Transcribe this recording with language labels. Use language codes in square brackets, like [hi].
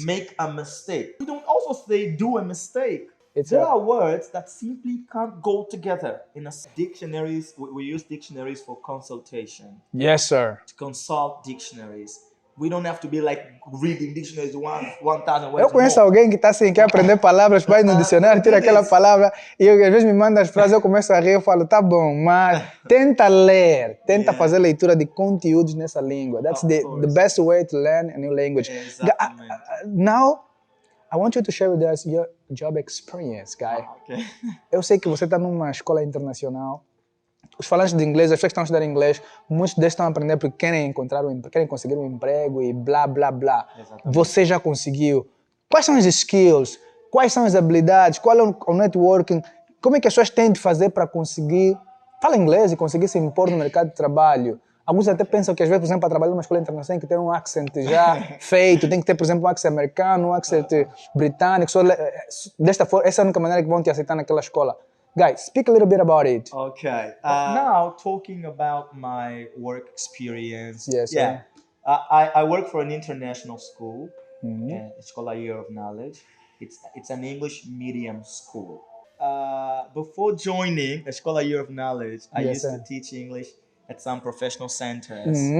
[en] Make a mistake. We don't also say do a mistake. There are words that simply can't go together. In dictionaries, we use dictionaries for consultation. Yes, sir. To consult dictionaries. We don't have to be like reading dictionaries 1,000 words. [pt] Eu conheço alguém que está assim, quer aprender palavras, vai no dicionário, tira aquela palavra e às vezes me manda as frases, eu começo a rir, eu falo, tá bom, mas tenta ler, tenta fazer leitura de conteúdos nessa língua. [en] That's the best way to learn a new language. Now, I want you to share with us your job experience, guy. Okay. [pt] Eu sei que você está numa escola internacional. Os falantes de inglês, as pessoas que estão a estudar inglês, muitos deles estão a aprender porque querem conseguir um emprego e blá, blá, blá. Exatamente. Você já conseguiu. Quais são os skills? Quais são as habilidades? Qual é o networking? Como é que as pessoas têm de fazer para conseguir falar inglês e conseguir se impor no mercado de trabalho? Alguns até pensam que às vezes, por exemplo, para trabalhar numa escola internacional tem que ter um accent já feito, tem que ter, por exemplo, um accent americano, um accent britânico. Desta forma, essa é a única maneira que vão te aceitar naquela escola. [en] Guys, speak a little bit about it. Okay. Now, talking about my work experience. Yes. Yeah. I work for an international school, Escola Internacional. It's an English medium school. Before joining Escola Internacional, I used to teach English at some professional centers.